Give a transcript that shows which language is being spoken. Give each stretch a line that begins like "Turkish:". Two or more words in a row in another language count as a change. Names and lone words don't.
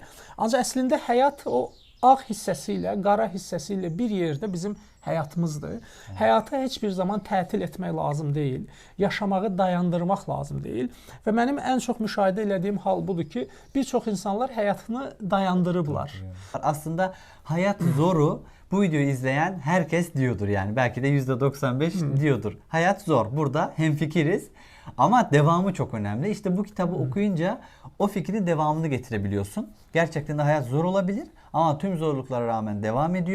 Azerbaijani: Ancaq əslində həyat o ağ hissəsi ilə, qara hissəsi ilə bir yerdə bizim həyatımızdır. Həyatı heç bir zaman tətil etmək lazım deyil. Yaşamağı dayandırmaq lazım deyil. Və mənim ən çox müşahidə etdiyim hal budur ki, bir çox insanlar həyatını dayandırıblar.
Turkish: Aslında hayat zoru bu videoyu izleyen herkes diyordur yani. Belki de %95 diyordur. Hayat zor. Burada hemfikiriz. Ama devamı çok önemli. İşte bu kitabı okuyunca o fikrin devamını getirebiliyorsun. Gerçekten de hayat zor olabilir ama tüm zorluklara rağmen devam ediyor.